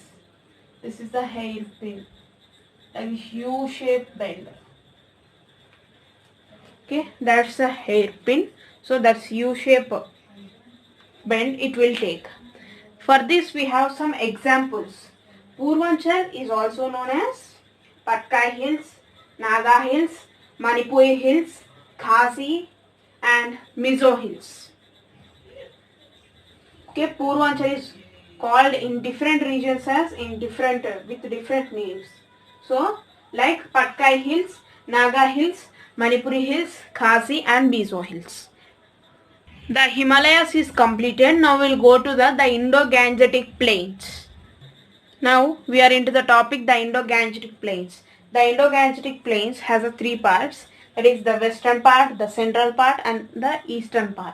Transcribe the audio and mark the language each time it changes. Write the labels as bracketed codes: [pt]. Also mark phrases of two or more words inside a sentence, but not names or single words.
[en] This is the hairpin, like U-shaped bend. Okay, that's the hairpin. So that's U-shape bend it will take. For this we have some examples. Purvanchal is also known as Patkai Hills, Naga Hills, Manipuri Hills, Khasi and Mizo Hills. Okay, Purvanchal is called in different regions as in different with different names. So like Patkai Hills, Naga Hills, Manipuri Hills, Khasi and Mizo Hills. The Himalayas is completed. Now we will go to the Indo-Gangetic Plains. Now we are into the topic the Indo-Gangetic Plains. The Indo-Gangetic Plains has three parts, that is the western part, the central part and the eastern part.